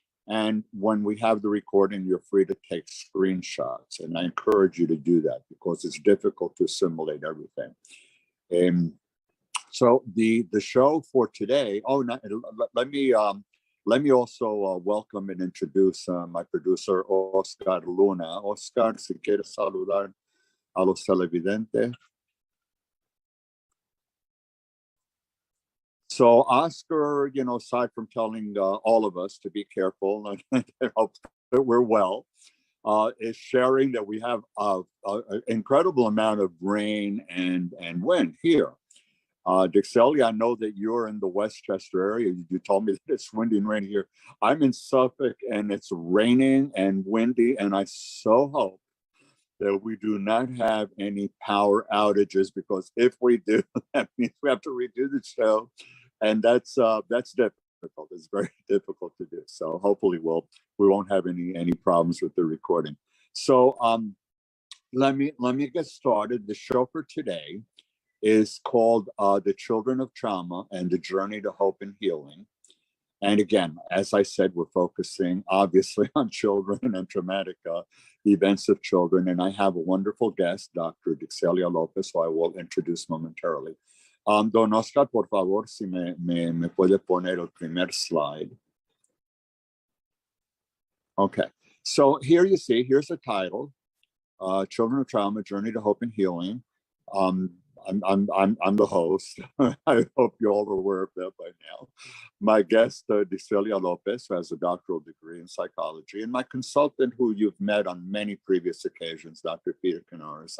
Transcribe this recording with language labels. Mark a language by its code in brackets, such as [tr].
[en] And when we have the recording, you're free to take screenshots. And I encourage you to do that because it's difficult to assimilate everything. So the show for today, let me also welcome and introduce my producer, Oscar Luna. [es] Oscar, si quieres saludar a los televidentes. [en] So Oscar, aside from telling all of us to be careful and I hope that we're well, is sharing that we have an incredible amount of rain and wind here. Dixelia, I know that you're in the Westchester area. You told me that it's windy and rainy here. I'm in Suffolk and it's raining and windy, and I so hope that we do not have any power outages, because if we do, that means we have to redo the show, and that's difficult. It's very difficult to do. So hopefully we won't have any problems with the recording. So let me get started. The show for today is called The Children of Trauma and the Journey to Hope and Healing. And again, as I said, we're focusing obviously on children and traumatic events of children. And I have a wonderful guest, Dr. Dixelia Lopez, who I will introduce momentarily. [es] Don Oscar, por favor, si me puede poner el primer slide. [en] Okay, so here you see, here's the title, Children of Trauma, Journey to Hope and Healing. I'm the host. I hope you all are aware of that by now. My guest, Dixelia Lopez, who has a doctoral degree in psychology, and my consultant, who you've met on many previous occasions, Dr. Peter Canaris.